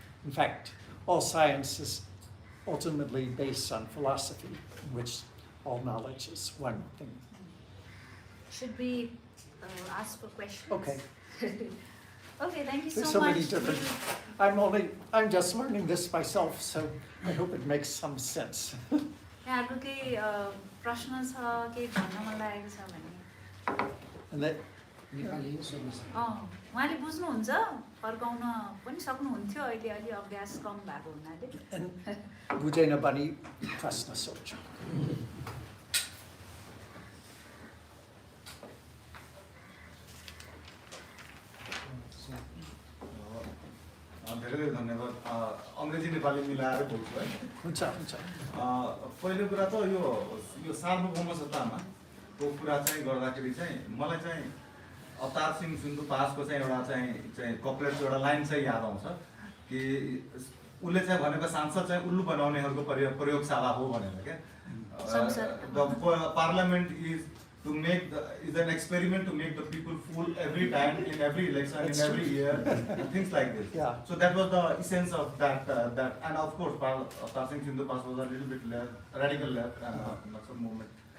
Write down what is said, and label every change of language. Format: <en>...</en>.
<en>In fact, all science is ultimately based on philosophy, in which all knowledge is one thing. Should we ask for questions? Okay. Okay, thank you so There's so much. many different. I'm just learning this myself, so I hope it makes some sense.</en> <ne>यहाँको केही प्रश्न छ केही भन्न मन लागेको छ भने</ne> <en>And that,</en> <ne>उहाँले बुझ्नुहुन्छ फर्काउन पनि सक्नुहुन्थ्यो अहिले अलि अभ्यास कम भएको हुनाले and बुझेन भने प्रश्न सोध्छु. धेरै धेरै धन्यवाद. अङ्ग्रेजी नेपाली मिलाएर बोल्छु है. हुन्छ हुन्छ. पहिलो कुरा त यो सार्वभौमसत्तामा को कुरा चाहिँ गर्दाखेरि चाहिँ मलाई चाहिँ अवतार सिंह सिन्धुपासको चाहिँ एउटा चाहिँ कपलेटको एउटा लाइन चाहिँ याद आउँछ कि उसले चाहिँ भनेको सांसद चाहिँ उल्लु बनाउनेहरूको प्रयोगशाला हो भनेर क्या.</ne> <en>The parliament is an experiment to make the people fool every time in every election, in every year, and things like this. Yeah. So that was the essence of that. And of course, Avtar Singh Sindhupas was a little bit radical left and some movement.</en>